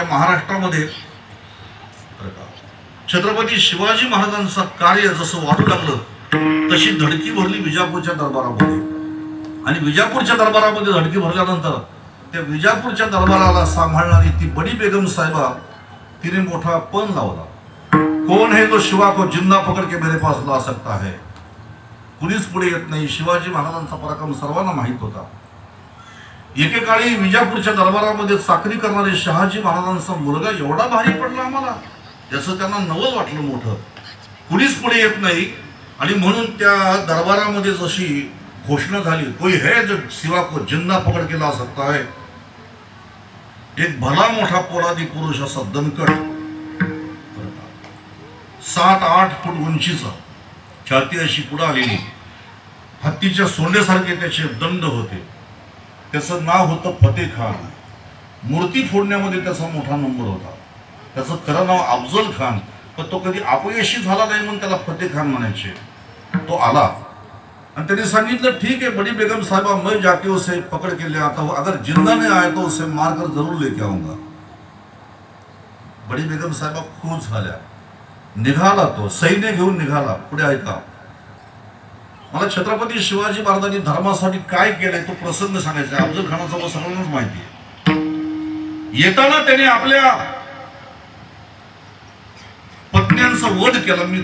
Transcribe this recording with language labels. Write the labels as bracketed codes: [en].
[mr] या महाराष्ट्रामध्ये छत्रपती शिवाजी महाराजांचं कार्य जसं वाढू लागलं तशी धडकी भरली विजापूरच्या दरबारामध्ये. आणि विजापूरच्या दरबारामध्ये धडकी भरल्यानंतर त्या विजापूरच्या दरबाराला सांभाळणारी ती बडी बेगम साहेबा, तिने मोठा पण लावला. [hi] कोण है जो शिवा को जिंदा पकड़ के मेरे पास ला सकता है. [mr] कुणीच पुढे येत नाही. शिवाजी महाराजांचा पराक्रम सर्वांना माहीत होता. एकेकाळी विजापूरच्या दरबारामध्ये चाकरी करणारे शहाजी महाराजांचा मुलगा एवढा भारी पडला आम्हाला, याचं त्यांना नवल वाटलं मोठं. कुणीच पुढे येत नाही. आणि म्हणून त्या दरबारामध्ये जशी घोषणा झाली, [hi] कोई है जो शिवा को जिंदा पकड़ के ला सकता है. [mr] एक भला मोठा पोलादी पुरुष असा दणकट, 7-8 फूट उंचीचा, छाती अशी पुढे आलेली, हत्तीच्या सोंडेसारखे त्याचे दंड होते. त्याचं नाव होतं फतेह खान. मूर्ती फोडण्यामध्ये त्याचा मोठा नंबर होता. त्याचं खरं नाव अफजल खान, पण तो कधी अपयशी झाला नाही म्हणून त्याला फतेह खान म्हणायचे. तो आला आणि त्याने सांगितलं, [hi] ठीक है बड़ी बेगम साहिबा, मैं जाके उसे पकड़ के ले आता हूँ, अगर जिंदा नहीं आए तो उसे मारकर जरूर लेके आऊंगा. [mr] बड़ी बेगम साहिबा खुश झाल्या. निघाला तो, सैन्य घेऊन निघाला. पुढे ऐका, मला छत्रपती शिवाजी महाराजांनी धर्मासाठी काय केलंय तो प्रसंग सांगायचा. अफजल खानाचा सगळ्यांनाच माहिती आहे. येताना त्याने आपल्या पत्न्यांचा वध केला.